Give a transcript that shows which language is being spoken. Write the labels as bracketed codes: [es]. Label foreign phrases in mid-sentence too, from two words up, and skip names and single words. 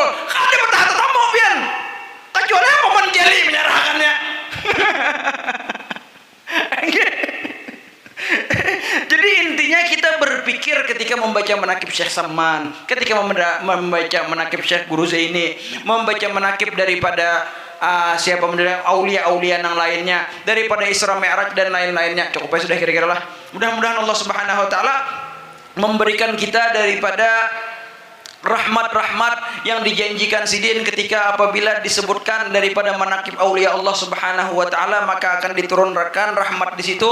[bjn] Kada betah tamu pian. [id] Kecuali apa menjeli menyerahkannya. Jadi intinya kita berpikir ketika membaca manakib Syekh Saman, ketika membaca manakib Syekh Guru Zaini, membaca manakib daripada siapa mendengar aulia-aulia yang lainnya, daripada Isra Mi'raj dan lain-lainnya. Cukup ya sudah kira-kira lah. Mudah-mudahan Allah [ar] سبحانه وتعالى [id] memberikan kita daripada rahmat rahmat-rahmat yang dijanjikan sidin ketika apabila disebutkan daripada manaqib aulia Allah [ar] سبحانه وتعالى, [id] maka akan diturunkan rahmat di situ.